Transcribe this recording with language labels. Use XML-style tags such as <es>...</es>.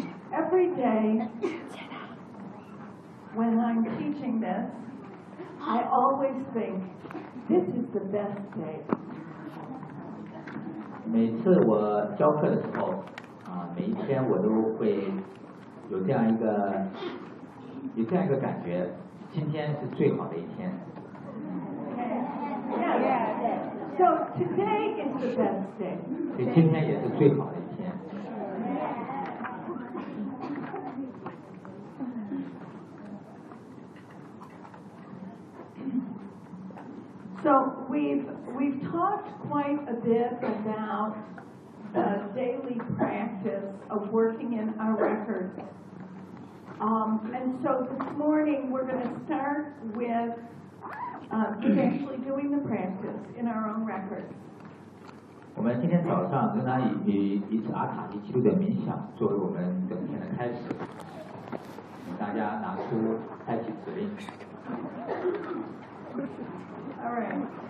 <en>Every day, when I'm teaching this, I always think this is the best day.</en> <zh>每次我教课的时候。每一天我都会有这样一个感觉，今天是最好的一天。</zh> <en>Yeah. So today is the best day.</en> <zh>所以今天也是最好的一天。</zh> <en>So we've talked quite a bit about. Daily practice of working in our records. And so this morning we're going to start with actually doing the practice in our own records.</en> <zh>我们今天早上仍然以阿卡丽记录的冥想作为我们整天的开始。大家拿出开启指令。</zh> <en>All right.</en>